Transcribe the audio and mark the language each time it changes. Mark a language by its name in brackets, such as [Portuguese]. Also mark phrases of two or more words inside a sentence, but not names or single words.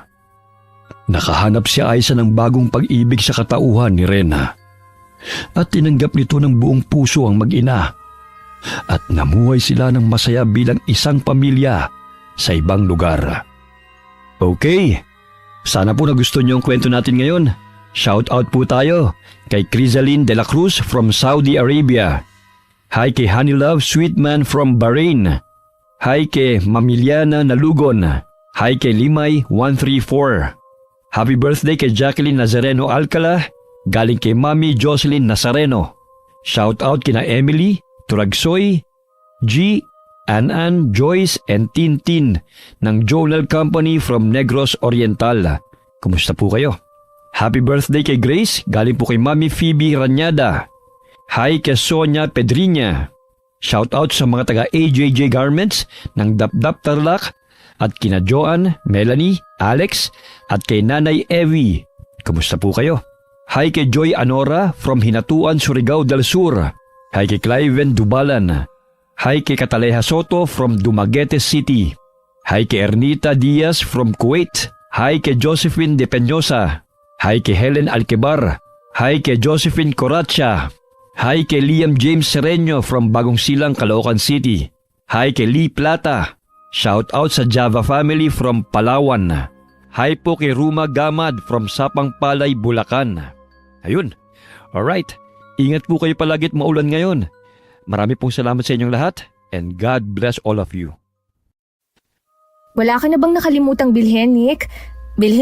[Filipino] Nakahanap si Aiza ng bagong pag-ibig sa katauhan ni Rena at tinanggap nito ng buong puso ang mag-ina at namuhay sila ng masaya bilang isang pamilya sa ibang lugar. Okay, sana po nagustuhan niyo ang kwento natin ngayon. [English] Shout out [Filipino] po tayo kay Crisaline de la Cruz from Saudi Arabia. Hi kay Honey Love Sweetman from Bahrain. Hi kay Mamiliana Nalugon. Hi kay Limay 134. [English] Happy birthday [Filipino] kay Jacqueline Nazareno Alcala, galing kay Mami Jocelyn Nazareno. [English] Shout out [Filipino] kina Emily, Turagsoy, G, Anan, Joyce, and Tintin ng Journal Company from Negros Oriental. Kumusta po kayo? [English] Happy birthday [Filipino] kay Grace, galing po kay Mami Phoebe Ranyada. Hi kay Sonia Pedriña. [English] Shout out [Filipino] sa mga taga AJJ Garments ng Dapdap Tarlac at kina Joanne, Melanie, Alex at kay Nanay Evie. Kumusta po kayo? Hi kay Joy Anora from Hinatuan, Surigao del Sur. Hi kay Cliven Dubalan. Hi kay Cataleja Soto from Dumaguete City. Hi kay Ernita Diaz from Kuwait. Hi kay Josephine De Peñosa. Hi kay Helen Alquebar. Hi kay Josephine Coracha. Hi kay Liam James Sereño from Bagong Silang, Caloocan City. Hi kay Lee Plata. [English] Shout out [Filipino] sa Java family from Palawan. Hi po kay Ruma Gamad from Sapang Palay, Bulacan. Ayun. Alright. Ingat po kayo palagi at maulan ngayon. Marami pong salamat sa inyong lahat [English] and God bless all of you. [Filipino] Wala ka na bang nakalimutang bilhin, Nick? Bilhin